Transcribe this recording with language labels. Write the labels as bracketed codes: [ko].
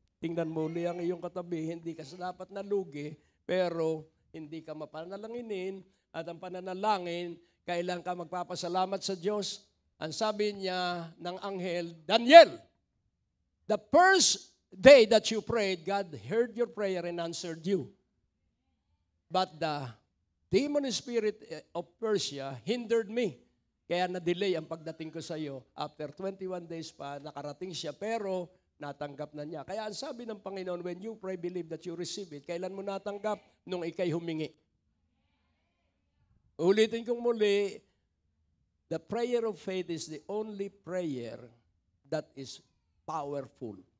[tl] Tingnan mo li ang iyong katabi, hindi ka dapat nalugi, pero hindi ka mapanalanginin at ang pananalangin, kailan ka magpapasalamat sa Diyos. Ang sabi niya ng anghel, [en] Daniel, the first day that you prayed, God heard your prayer and answered you. But the demon spirit of Persia hindered me. [tl] Kaya na-delay ang pagdating ko sa iyo. [en] After 21 days [tl] pa, nakarating siya, pero natanggap na niya. Kaya ang sabi ng Panginoon, [en] when you pray, believe that you receive it. [tl] Kailan mo natanggap? Nung ikay humingi. Ulitin kong muli, [en] the prayer of faith is the only prayer that is powerful.